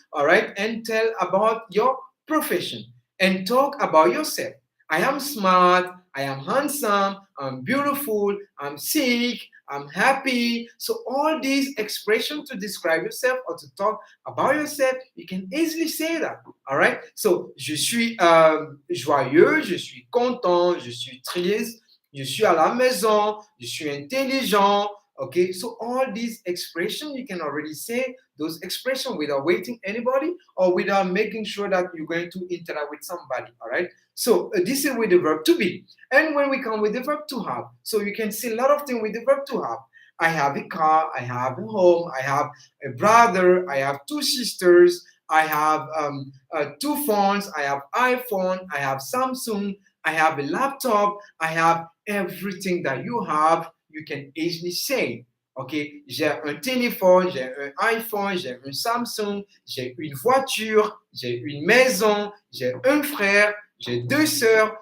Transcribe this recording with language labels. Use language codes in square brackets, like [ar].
[en] All right, and tell about your profession and talk about yourself. I am smart, I am handsome, I'm beautiful, I'm sick, I'm happy. So all these expressions to describe yourself or to talk about yourself, you can easily say that. All right. [fr] So je suis joyeux, je suis content, je suis triste, je suis à la maison, je suis intelligent. [en] Okay. So all these expressions you can already say those expressions without waiting anybody or without making sure that you're going to interact with somebody. All right. So this is with the verb to be. And when we come with the verb to have, so you can see a lot of things with the verb to have. I have a car, I have a home, I have a brother, I have two sisters, I have two phones, I have iPhone, I have Samsung, I have a laptop, I have everything that you have, you can easily say. [fr] Ok, j'ai un téléphone, j'ai un iPhone, j'ai un Samsung, j'ai une voiture, j'ai une maison, j'ai un frère, j'ai deux sœurs.